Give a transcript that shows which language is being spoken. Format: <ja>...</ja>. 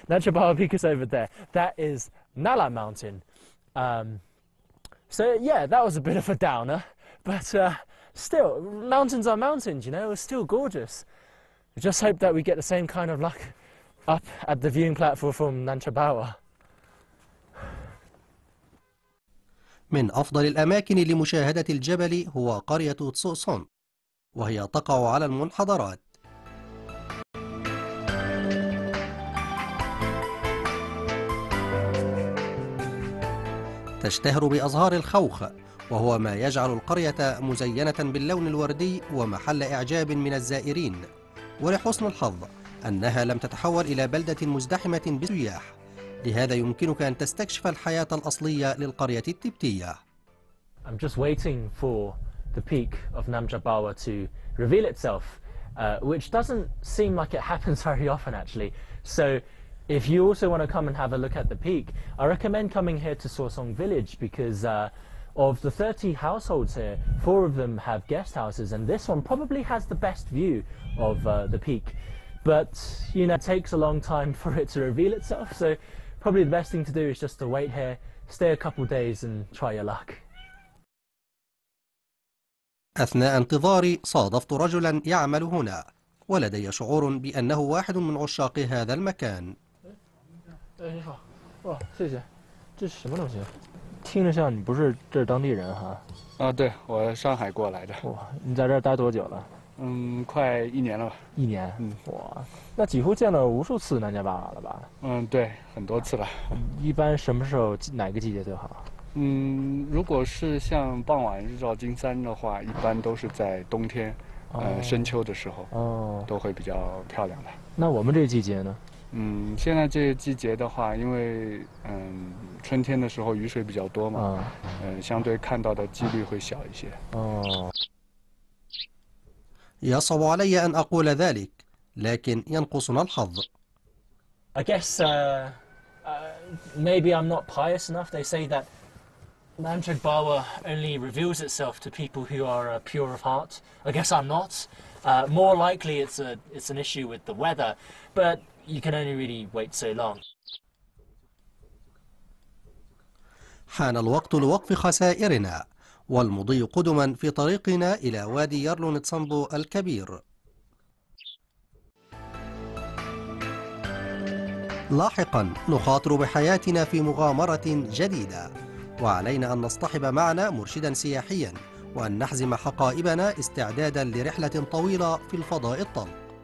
<en>Namchak Bawa Peak is over there. That is Nala Mountain. So yeah, that was a bit of a downer, but still, mountains are mountains, you know, it was still gorgeous. We just hope that we get the same kind of luck up at the viewing platform from Namchak Bawa.</en> <ar>من أفضل الأماكن لمشاهدة الجبل هو قرية تسوسون، وهي تقع على المنحدرات. تشتهر بأزهار الخوخ، وهو ما يجعل القرية مزينة باللون الوردي ومحل إعجاب من الزائرين. ولحسن الحظ أنها لم تتحول إلى بلدة مزدحمة بالسياح، لهذا يمكنك أن تستكشف الحياة الأصلية للقرية التبتية.</ar> <en>I'm just waiting for the peak of Namchak Bawa to reveal itself, which doesn't seem like it happens very often actually. So if you also want to come and have a look at the peak, I recommend coming here to Sorsong village, because of the 30 households here, 4 of them have guest houses, and this one probably has the best view of the peak. But you know, it takes a long time for it to reveal itself, so probably the best thing to do is just to wait here, stay a couple days and try your luck.</en> <ar>أثناء انتظاري صادفت رجلا يعمل هنا، ولدي شعور بأنه واحد من عشاق هذا المكان.</ar> <zh>哇，谢谢。这是什么东西？听着像你不是这是当地人哈？啊，对，我上海过来的。哇，你在这儿待多久了？快1年了吧。 1年。哇，那几乎见了无数次Namchak Bawa了吧？对，很多次了。一般什么时候哪个季节最好？如果是像傍晚日照金山的话，一般都是在冬天，深秋的时候，都会比较漂亮的。那我们这个季节呢？现在这个季节的话，因为春天的时候雨水比较多嘛，相对看到的几率会小一些。</zh> <ar>يصعب علي أن أقول ذلك، لكن ينقصنا الحظ.</ar> <en>I guess maybe I'm not pious enough. They say that Namchak Bawa only reveals itself to people who are pure of heart. I guess I'm not. More likely it's an issue with the weather, but you can only really wait so long.</en> <ar>حان الوقت لوقف خسائرنا والمضي قدما في طريقنا إلى وادي يرلونتسانبو الكبير. لاحقا نخاطر بحياتنا في مغامرة جديدة، وعلينا أن نصطحب معنا مرشدا سياحيا وأن نحزم حقائبنا استعدادا لرحلة طويلة في الفضاء الطلق.</ar>